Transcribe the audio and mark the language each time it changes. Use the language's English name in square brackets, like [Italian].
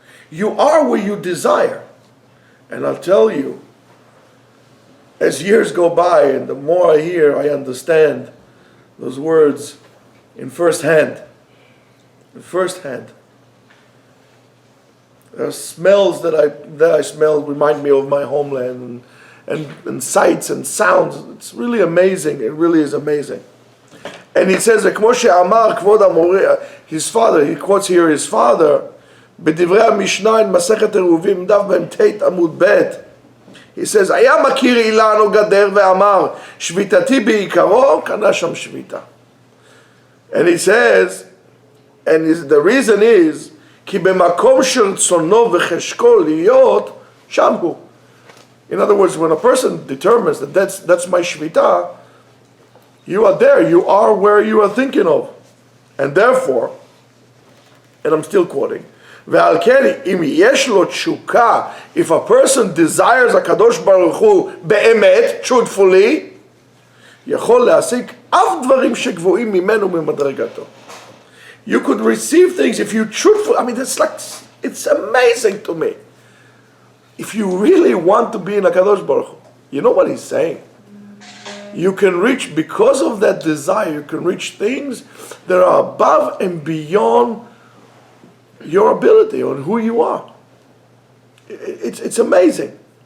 [English] You are where you desire. And I'll tell you, as years go by and the more I hear, I understand those words in first hand. There are smells that I smell remind me of my homeland and sights and sounds. It's really amazing. It really is amazing. And he says that his father, [Hebrew] he quotes here his father, בדברי המשנה in מסכת עירובין דף מ"ט עמוד ב', [English] he says, [Hebrew] היה מכיר אילן או גדר ואמר, שביתתי בעיקרו, קנה שם שביתה. [English] And he says, and the reason is, [Hebrew] כי במקום שרצונו וחשקו להיות, שם הוא. [English] In other words, when a person determines that that's my shvita, you are there, you are where you are thinking of. And therefore, and I'm still quoting, [Hebrew] ועל כן, אם יש לו תשוקה, [English] if a person desires [Hebrew] הקדוש ברוך הוא באמת, truthfully, יכול להשיג אף דברים שגבוהים ממנו ממדרגתו. [English] You could receive things if you truthful. I mean, it's amazing to me. If you really want to be in HaKadosh Baruch Hu, you know what he's saying? You can reach, because of that desire, you can reach things that are above and beyond your ability on who you are. It's amazing.